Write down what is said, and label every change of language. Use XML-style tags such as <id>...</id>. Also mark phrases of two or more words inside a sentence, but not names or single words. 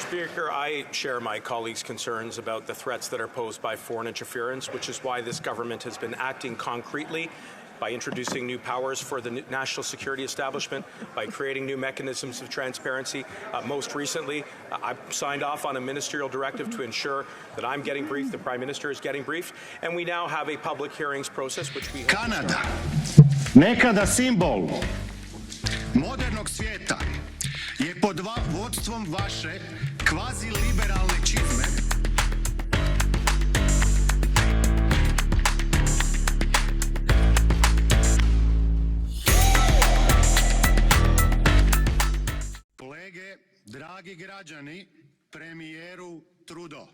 <en>Speaker, I share my colleagues' concerns about the threats that are posed by foreign interference, which is why this government has been acting concretely by introducing new powers for the national security establishment, by creating new mechanisms of transparency. Most recently, I signed off on a ministerial directive to ensure that I'm getting briefed, the Prime Minister is getting briefed, and we now have a public hearings process which we</en> <hr>Kanada, nekada simbol modernog svijeta, je pod vodstvom vaše kvazi-liberalne čizme Dragi građani, premijeru Trudeau.</hr>